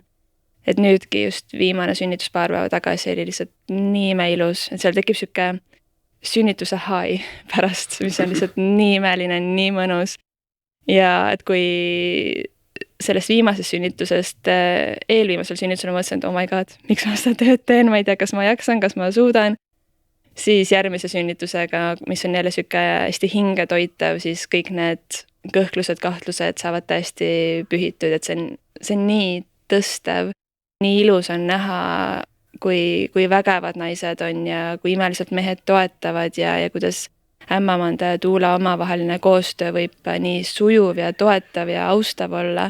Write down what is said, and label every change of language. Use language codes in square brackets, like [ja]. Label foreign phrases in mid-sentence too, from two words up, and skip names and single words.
[et] Et nüüdki just viimane sünnitus paar päeva tagasi oli lihtsalt nii imeilus, et seal tekib sihuke sünnituse high pärast, mis on lihtsalt nii imeline, nii mõnus. Ja et kui sellest viimasest sünnitusest, eelviimasel sünnitusel mõtlesin, et [en] oh my god, [et] miks ma seda tööd teen, ma ei tea, kas ma jaksan, kas ma suudan. Siis järgmise sünnitusega, mis on jälle sihuke hästi hinge toitav, siis kõik need kõhklused, kahtlused saavad täiesti pühitud, et see on nii tõstev. Nii ilus on näha, kui vägevad naised on ja kui imeliselt mehed toetavad ja kuidas ämmamanda ja tuula omavaheline koostöö võib nii sujuv ja toetav ja austav olla.